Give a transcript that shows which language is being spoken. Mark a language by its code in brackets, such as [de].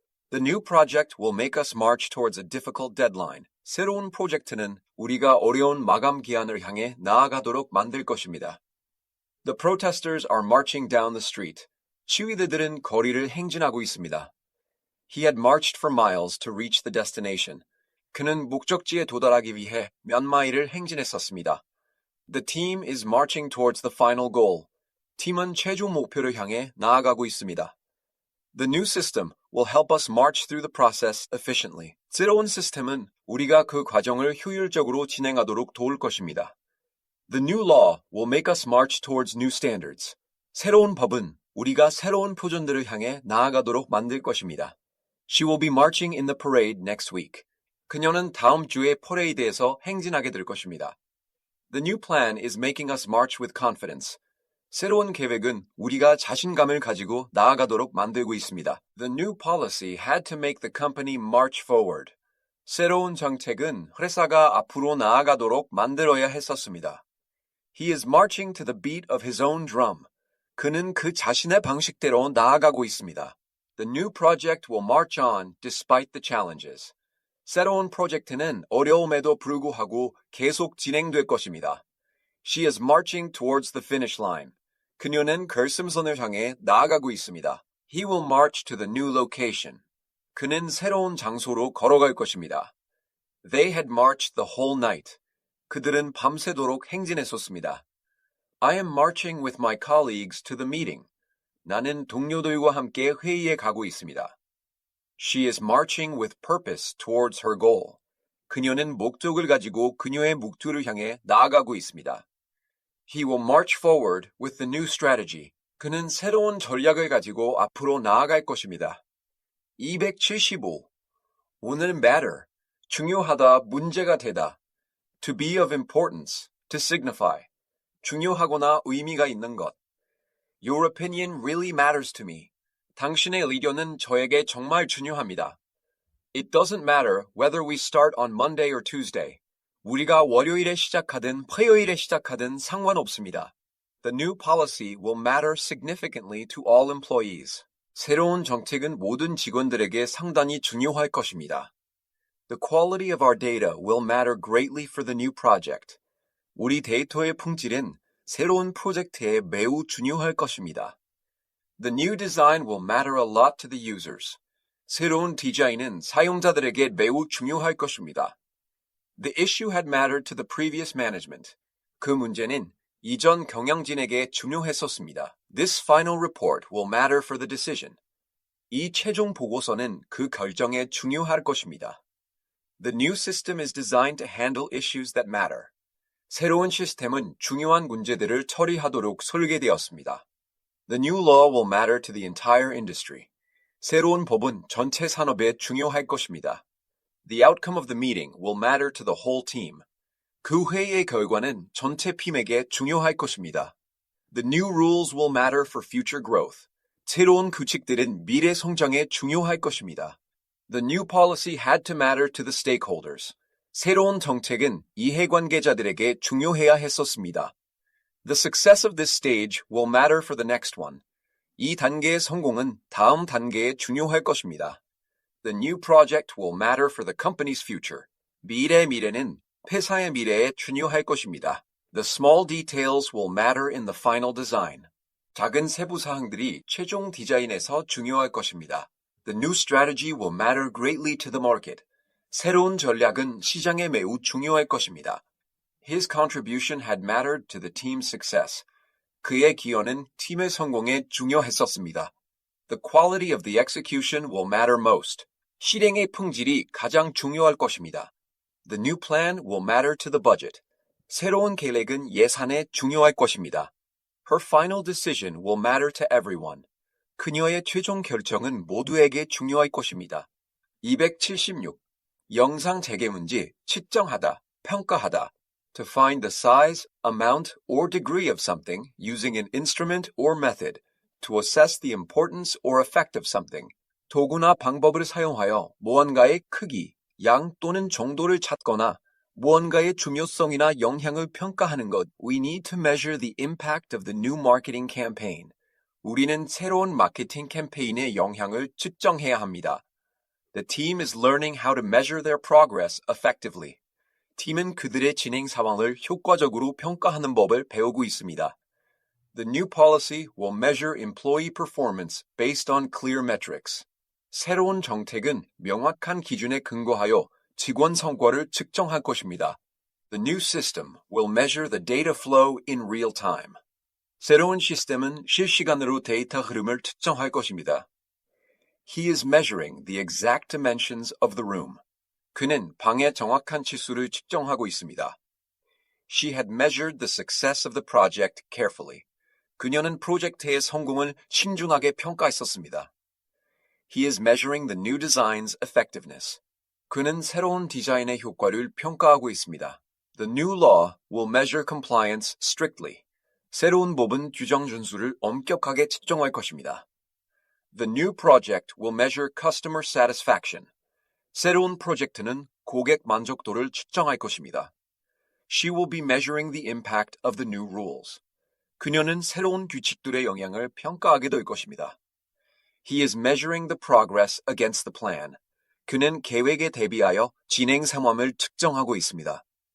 [en] The new project will make us march towards a difficult deadline. [ko] 새로운 프로젝트는 우리가 어려운 마감 기한을 향해 나아가도록 만들 것입니다. [en] The protesters are marching down the street. [ko] 시위대들은 거리를 행진하고 있습니다. [en] He had marched for miles to reach the destination. [ko] 그는 목적지에 도달하기 위해 몇 마일을 행진했었습니다. [en] The team is marching towards the final goal. [ko] 팀은 최종 목표를 향해 나아가고 있습니다. [en] The new system will help us march through the process efficiently. [ko] 새로운 시스템은 우리가 그 과정을 효율적으로 진행하도록 도울 것입니다. [en] The new law will make us march towards new standards. [ko] 새로운 법은 우리가 새로운 표준들을 향해 나아가도록 만들 것입니다. [en] She will be marching in the parade next week. [ko] 그녀는 다음 주에 퍼레이드에서 행진하게 될 것입니다. [en] The new plan is making us march with confidence. [ko] 새로운 계획은 우리가 자신감을 가지고 나아가도록 만들고 있습니다. [en] The new policy had to make the company march forward. [ko] 새로운 정책은 회사가 앞으로 나아가도록 만들어야 했었습니다. [en] He is marching to the beat of his own drum. [ko] 그는 그 자신의 방식대로 나아가고 있습니다. [en] The new project will march on despite the challenges. [ko] 새로운 프로젝트는 어려움에도 불구하고 계속 진행될 것입니다. [en] She is marching towards the finish line. [ko] 그녀는 결승선을 향해 나아가고 있습니다. [en] He will march to the new location. [ko] 그는 새로운 장소로 걸어갈 것입니다. [en] They had marched the whole night. [ko] 그들은 밤새도록 행진했었습니다. [en] I am marching with my colleagues to the meeting. [ko] 나는 동료들과 함께 회의에 가고 있습니다. [en] She is marching with purpose towards her goal. [ko] 그녀는 목적을 가지고 그녀의 목표를 향해 나아가고 있습니다. [en] He will march forward with the new strategy. [ko] 그는 새로운 전략을 가지고 앞으로 나아갈 것입니다. 275. 오늘 matter. 중요하다, 문제가 되다. [en] To be of importance. To signify. [ko] 중요하거나 의미가 있는 것. [en] Your opinion really matters to me. [ko] 당신의 의견은 저에게 정말 중요합니다. [en] It doesn't matter whether we start on Monday or Tuesday. [ko] 우리가 월요일에 시작하든 화요일에 시작하든 상관없습니다. [en] The new policy will matter significantly to all employees. [ko] 새로운 정책은 모든 직원들에게 상당히 중요할 것입니다. [en] The quality of our data will matter greatly for the new project. [ko] 우리 데이터의 품질은 새로운 프로젝트에 매우 중요할 것입니다. [en] The new design will matter a lot to the users. [ko] 새로운 디자인은 사용자들에게 매우 중요할 것입니다. [en] The issue had mattered to the previous management. [ko] 그 문제는 이전 경영진에게 중요했었습니다. [en] This final report will matter for the decision. [ko] 이 최종 보고서는 그 결정에 중요할 것입니다. [en] The new system is designed to handle issues that matter. [ko] 새로운 시스템은 중요한 문제들을 처리하도록 설계되었습니다. [en] The new law will matter to the entire industry. [ko] 새로운 법은 전체 산업에 중요할 것입니다. [en] The outcome of the meeting will matter to the whole team. [ko] 그 회의의 결과는 전체 팀에게 중요할 것입니다. [en] The new rules will matter for future growth. [ko] 새로운 규칙들은 미래 성장에 중요할 것입니다. [en] The new policy had to matter to the stakeholders. [ko] 새로운 정책은 이해관계자들에게 중요해야 했었습니다. [en] The success of this stage will matter for the next one. [ko] 이 단계의 성공은 다음 단계에 중요할 것입니다. [en] The new project will matter for the company's future. [ko] 미래는 회사의 미래에 중요할 것입니다. [en] The small details will matter in the final design. [ko] 작은 세부 사항들이 최종 디자인에서 중요할 것입니다. [en] The new strategy will matter greatly to the market. [ko] 새로운 전략은 시장에 매우 중요할 것입니다. [en] His contribution had mattered to the team's success. [ko] 그의 기여는 팀의 성공에 중요했었습니다. [en] The quality of the execution will matter most. [ko] 실행의 품질이 가장 중요할 것입니다. [en] The new plan will matter to the budget. [ko] 새로운 계획은 예산에 중요할 것입니다. [en] Her final decision will matter to everyone. [ko] 그녀의 최종 결정은 모두에게 중요할 것입니다. 276. 영상 재개 문제, 측정하다, 평가하다. [en] To find the size, amount, or degree of something using an instrument or method. To assess the importance or effect of something. [ko] 도구나 방법을 사용하여 무언가의 크기, 양 또는 정도를 찾거나 무언가의 중요성이나 영향을 평가하는 것. [en] We need to measure the impact of the new marketing campaign. [ko] 우리는 새로운 마케팅 캠페인의 영향을 측정해야 합니다. [en] The team is learning how to measure their progress effectively. [ko] 팀은 그들의 진행 상황을 효과적으로 평가하는 법을 배우고 있습니다. [en] The new policy will measure employee performance based on clear metrics. [ko] 새로운 정책은 명확한 기준에 근거하여 직원 성과를 측정할 것입니다. [en] The new system will measure the data flow in real time. [ko] 새로운 시스템은 실시간으로 데이터 흐름을 측정할 것입니다. [en] He is measuring the exact dimensions of the room. [ko] 그는 방의 정확한 치수를 측정하고 있습니다. [en] She had measured the success of the project carefully. [ko] 그녀는 프로젝트의 성공을 신중하게 평가했었습니다. [en] He is measuring the new design's effectiveness. [ko] 그는 새로운 디자인의 효과를 평가하고 있습니다. [en] The new law will measure compliance strictly. [ko] 새로운 법은 규정 준수를 엄격하게 측정할 것입니다. [en] The new project will measure customer satisfaction. [ko] 새로운 프로젝트는 고객 만족도를 측정할 것입니다. [en] She will be measuring the impact of the new rules. [ko] 그녀는 새로운 규칙들의 영향을 평가하게 될 것입니다. [en] He is measuring the progress against the plan. [ko] 그는 계획에 대비하여 진행 상황을 측정하고 있습니다.